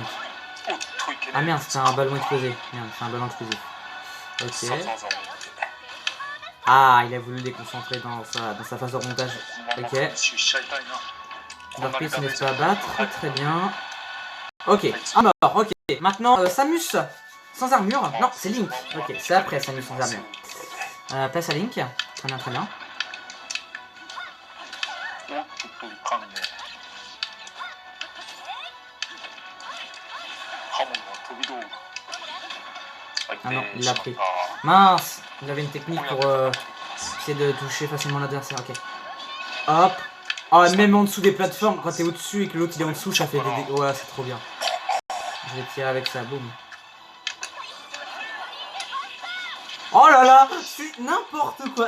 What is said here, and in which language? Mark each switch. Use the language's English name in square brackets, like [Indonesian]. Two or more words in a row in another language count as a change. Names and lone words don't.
[Japanese] おっといけね [French] Ah merde, c'est un ballon explosé. Merde, c'est un ballon explosif. [Japanese] 必殺 [French] Ok. [Japanese] 技を持って [French] Ah, il a voulu le déconcentrer dans sa phase de remontage. [Japanese] このまま [French] Ok. [Japanese] 練習しちゃいたいな [French] Darkness ne laisse pas abattre. Très bien. Ok. Ah mort, ok. Maintenant, Samus sans armure. Non, c'est Link. Ok, c'est après Samus sans armure. Place à Link. Très bien, très bien. [Japanese] おっとっといかんねハモンは飛び道具 [French] Ah non, il l'a pris. Mince. Il avait une technique pour essayer de toucher facilement l'adversaire. Ok. Hop. Oh, même en dessous des plateformes, quand t'es au-dessus et que l'autre il est en dessous, ça fait des dégâts. Ouais, c'est trop bien. Je vais tirer avec ça, boum. Oh là là, c'est n'importe quoi.